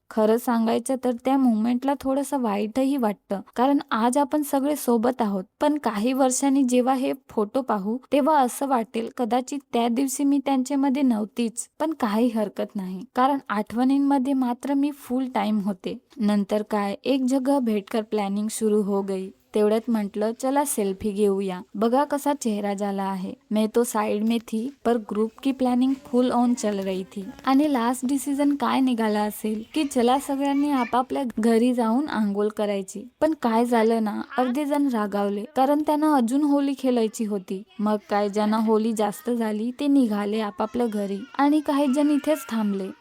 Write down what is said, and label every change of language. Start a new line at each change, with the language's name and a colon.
Marathi: खरं सांगायचं तर त्या मुवमेंटला थोडंसं वाईटही वाटतं, कारण आज आपण सगळे सोबत आहोत, पण काही वर्षांनी जेव्हा हे फोटो पाहू तेव्हा असं वाटेल कदाचित त्या दिवशी मी त्यांच्यामध्ये नव्हतीच। पण काही हरकत नाही, कारण आठवणींमध्ये मात्र मी फुल टाइम होते। नंतर काय
Hindi: एक जगह भेटकर प्लॅनिंग शुरू हो गई।
Marathi: तेवढ्यात म्हटलं चला सेल्फी घेऊया, बघा कसा चेहरा झाला आहे।
Hindi: मैं तो साइड में थी पर ग्रुप की प्लॅनिंग फुल ऑन चल रही थी।
Marathi: आणि लास्ट डिसिजन काय निघाला असेल की चला सगळ्यांनी आपापल्या घरी जाऊन आंघोळ करायची। पण काय झालं ना, अर्धे जण रागावले कारण त्यांना अजून होली खेळायची होती। मग काय ज्यांना होली जास्त झाली ते निघाले आपापल्या घरी आणि काही जण इथेच थांबले।